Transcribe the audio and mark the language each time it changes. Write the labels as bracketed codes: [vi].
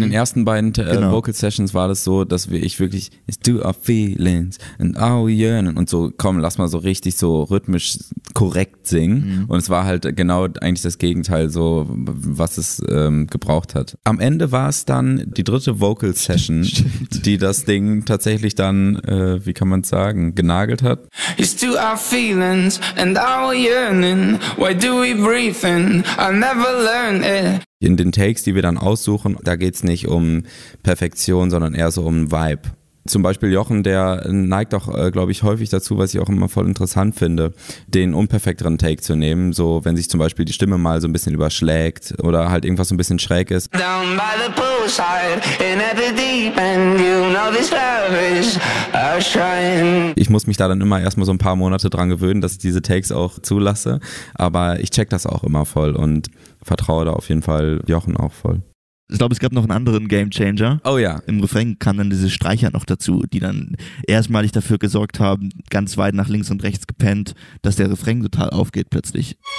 [de] Bei den ersten beiden Vocal Sessions war das so, dass ich wirklich [en] it's to our feelings and our yearning [de] und so, komm, lass mal so richtig so rhythmisch korrekt singen. Mhm. Und es war halt genau eigentlich das Gegenteil so, was es gebraucht hat. Am Ende war es dann die dritte Vocal Session, die das Ding tatsächlich dann, wie kann man es sagen, genagelt hat. [en] It's to our feelings and our yearning, why do we breathe in, I'll never learn it. [de] In den Takes, die wir dann aussuchen, da geht es nicht um Perfektion, sondern eher so um Vibe. Zum Beispiel Jochen, der neigt auch, glaube ich, häufig dazu, was ich auch immer voll interessant finde, den unperfekteren Take zu nehmen. So, wenn sich zum Beispiel die Stimme mal so ein bisschen überschlägt oder halt irgendwas so ein bisschen schräg ist. [en] Down by the poolside, in at the deep end, you know this love is a shrine. [de] Ich muss mich da dann immer erstmal so ein paar Monate dran gewöhnen, dass ich diese Takes auch zulasse. Aber ich check das auch immer voll und vertraue da auf jeden Fall Jochen auch voll. Ich glaube, es gab noch einen anderen Gamechanger. Oh ja. Im Refrain kamen dann diese Streicher noch dazu, die dann erstmalig dafür gesorgt haben, ganz weit nach links und rechts gepennt, dass der Refrain total aufgeht plötzlich.